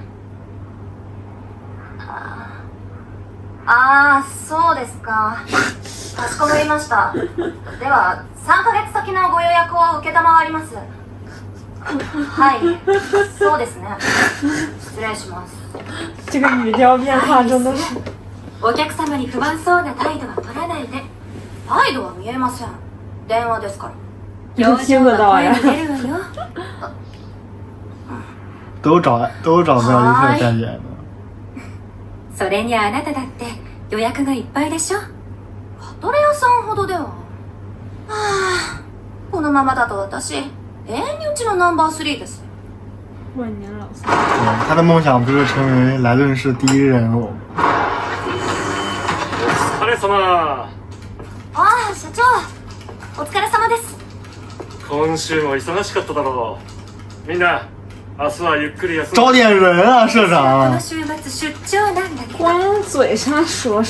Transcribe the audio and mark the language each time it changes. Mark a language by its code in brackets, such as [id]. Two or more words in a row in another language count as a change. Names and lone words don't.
[ja] そうですか。かしこまりました。では3ヶ月先のご予約を承ります。はい、そうですね。失礼します。 [zh] 这个语调变化真的是。 [ja] お客様に不満そうな態度は取らないで。態度は見えません。電話ですから。表情は声に出るわよ。 [zh] 都找不到一个代言的。 [ja] それにあなただって予約がいっぱいでしょ。パトレ屋さんほどでは。このままだと私、永遠にうちのナンバー3です。 [zh] 万年老三。对，他的梦想不是成为莱顿市第一人物。 [ja] お疲れ様。社長、お疲れ様です。今週も忙しかっただろう。みんな明日はゆっくり休む。 [zh] 招点人啊，社 [ja] こ [zh] 长 [ja] の。週末出張なんだけど。 [zh] 光嘴上说